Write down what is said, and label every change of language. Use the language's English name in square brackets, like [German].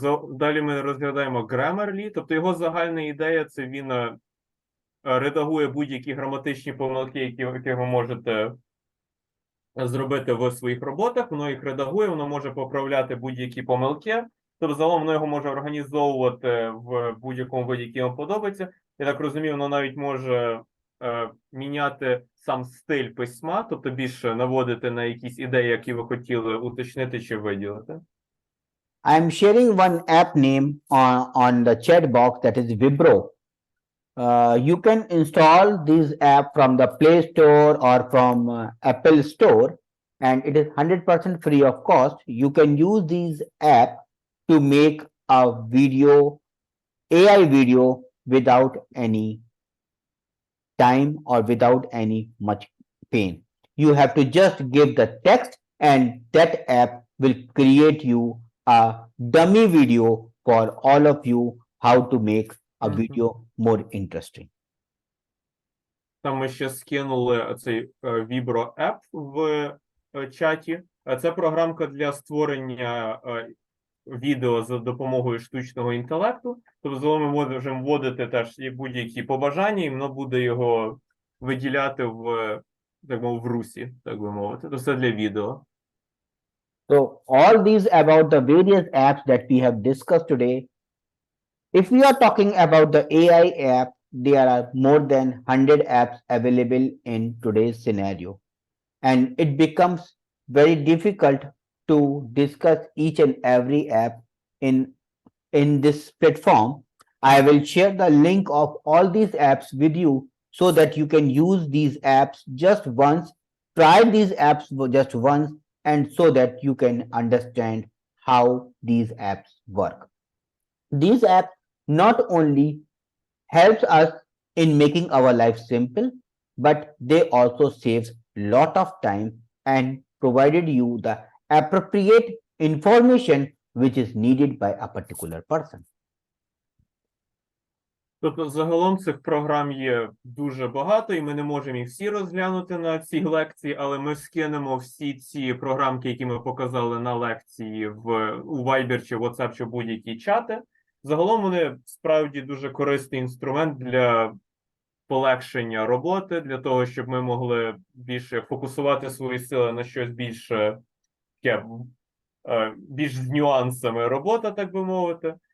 [Ukrainian] Далі ми розглядаємо Grammarly, тобто його загальна ідея – це він редагує будь-які граматичні помилки, які ви можете зробити в своїх роботах, воно їх редагує, воно може поправляти будь-які помилки, тобто загалом воно його може організовувати в будь-якому виді, який вам подобається. Я так розумію, воно навіть може міняти сам стиль письма, тобто більше наводити на якісь ідеї, які ви хотіли уточнити чи виділити. [English] I'm sharing one app name on the chat box, that is Vibro. You can install this app from the Play Store or from Apple Store, and it is 100% free of cost. You can use this app to make a video, AI video, without any time or without any much pain. You have to just give the text, and that app will create you a dummy video for all of you how to make a video more interesting. [Ukrainian] Там ми ще скинули цей Vibro App в чаті. Це програмка для створення відео за допомогою штучного інтелекту. Тобто ми можемо вводити теж будь-які побажання, і воно буде його виділяти в, так мовити, в русі, так би мовити. Тобто це для відео. [English] So all these about the various apps that we have discussed today. If we are talking about the AI app, there are more than 100 apps available in today's scenario, and it becomes very difficult to discuss each and every app in this platform. I will share the link of all these apps with you so that you can use these apps just once, try these apps just once, and so that you can understand how these apps work. These apps not only helps us in making our life simple, but they also saves lot of time and provided you the appropriate information which is needed by a particular person. [Ukrainian] Тобто, загалом цих програм є дуже багато, і ми не можемо їх всі розглянути на цій лекції, але ми скинемо всі ці програмки, які ми показали на лекції у Viber чи WhatsApp, чи будь-які чати. Загалом вони справді дуже корисний інструмент для полегшення роботи, для того, щоб ми могли більше фокусувати свої сили на щось більше таке, більш з нюансами робота, так би мовити.